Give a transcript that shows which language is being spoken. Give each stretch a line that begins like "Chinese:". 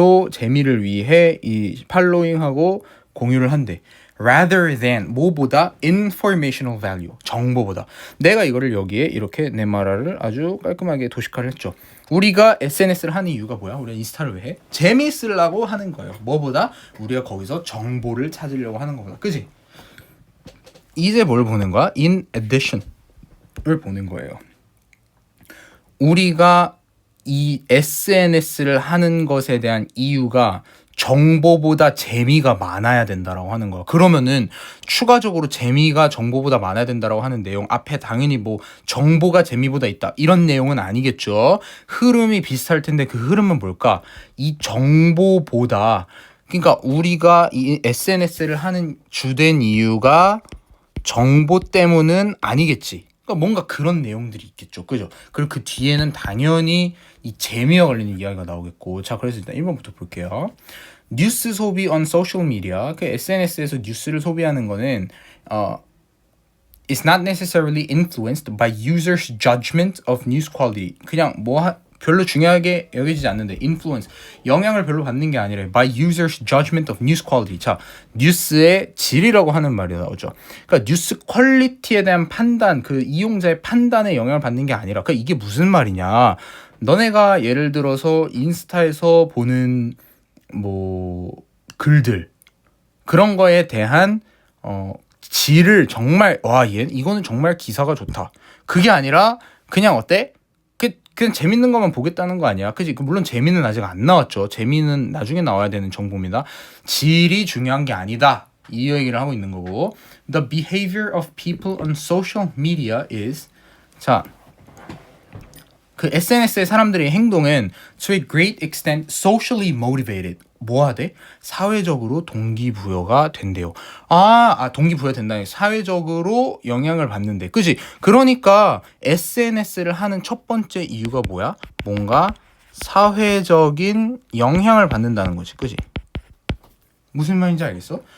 Korean: 재미를 위해 이 팔로잉하고 공유를 한대.
English: rather than
Korean: 뭐보다
English: informational value
Korean: 정보보다. 내가 이거를 여기에 이렇게 내 말을 아주 깔끔하게 도식화를 했죠. 우리가 SNS를 하는 이유가 뭐야? 우리가 인스타를 왜 해? 재미있으려고 하는 거예요. 뭐보다 우리가 거기서 정보를 찾으려고 하는 거보다. 그지? 이제 뭘 보는 거야? in addition을 보는 거예요. 우리가 이 SNS를 하는 것에 대한 이유가 정보보다 재미가 많아야 된다라고 하는 거야. 그러면은 추가적으로 재미가 정보보다 많아야 된다라고 하는 내용 앞에 당연히 뭐 정보가 재미보다 있다 이런 내용은 아니겠죠. 흐름이 비슷할 텐데 그 흐름은 뭘까? 이 정보보다 그러니까 우리가 이 SNS를 하는 주된 이유가 정보 때문은 아니겠지. 그러니까 뭔가 그런 내용들이 있겠죠. 그죠? 그리고 그 뒤에는 당연히 이 재미와 관련된 이야기가 나오겠고. 자, 그래서 일단 1번부터 볼게요. 뉴스 소비
English: on social media.
Korean: 그 SNS에서 뉴스를 소비하는 거는
English: is not necessarily influenced by users' judgment of news quality.
Korean: 그냥 별로 중요하게 여겨지지 않는데 influence 영향을 별로 받는 게 아니라
English: by users judgment of news quality.
Korean: 자, 뉴스의 질이라고 하는 말이 나오죠. 그러니까 뉴스 퀄리티에 대한 판단, 그 이용자의 판단에 영향을 받는 게 아니라 그러니까 이게 무슨 말이냐? 너네가 예를 들어서 인스타에서 보는 뭐 글들 그런 거에 대한 질을 정말 이거는 정말 기사가 좋다. 그게 아니라 그냥 어때? 그냥 재밌는 것만 보겠다는 거 아니야. 그지? 물론 재미는 아직 안 나왔죠. 재미는 나중에 나와야 되는 정보입니다. 질이 중요한 게 아니다. 이 얘기를 하고 있는 거고.
English: The behavior of people on social media is
Korean: 자, 그 SNS의 사람들의 행동은
English: to a great extent socially motivated.
Korean: 뭐 하대? 사회적으로 동기부여가 된대요. 동기부여 된다니 사회적으로 영향을 받는데. 그지? 그러니까 SNS를 하는 첫 번째 이유가 뭐야? 뭔가 사회적인 영향을 받는다는 거지. 그지? 무슨 말인지 알겠어?